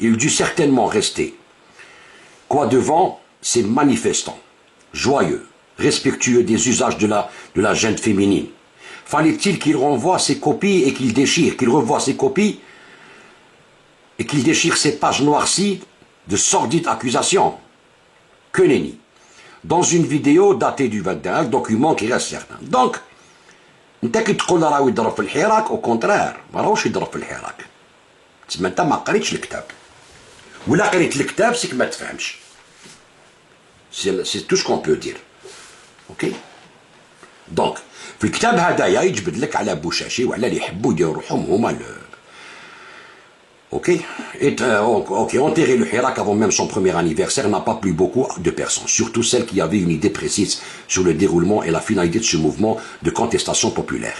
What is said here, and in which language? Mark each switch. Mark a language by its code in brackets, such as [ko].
[fr] Il dut certainement rester devant ces manifestants, joyeux, respectueux des usages de la gente féminine. Fallait-il qu'il renvoie ses copies et qu'il déchire, qu'il revoie ses copies et qu'il déchire ses pages noircies de sordides accusations? Que nenni. Dans une vidéo datée du 21, document qui reste certain. [ar] Donc, انت كي تقول راهو يضرب في الحراك او كونترير ما راهوش يضرب في الحراك. تسمى انت ما قريتش الكتاب. ولا قريت الكتاب سيك ما تفهمش. [fr] سي تو سكون بو دير. اوكي؟ دونك في الكتاب هذايا يجبد لك على بوشاشي وعلى اللي يحبوا يديروا روحهم هما Ok, enterrer le Hirak avant même son premier anniversaire n'a pas plu beaucoup de personnes, surtout celles qui avaient une idée précise sur le déroulement et la finalité de ce mouvement de contestation populaire.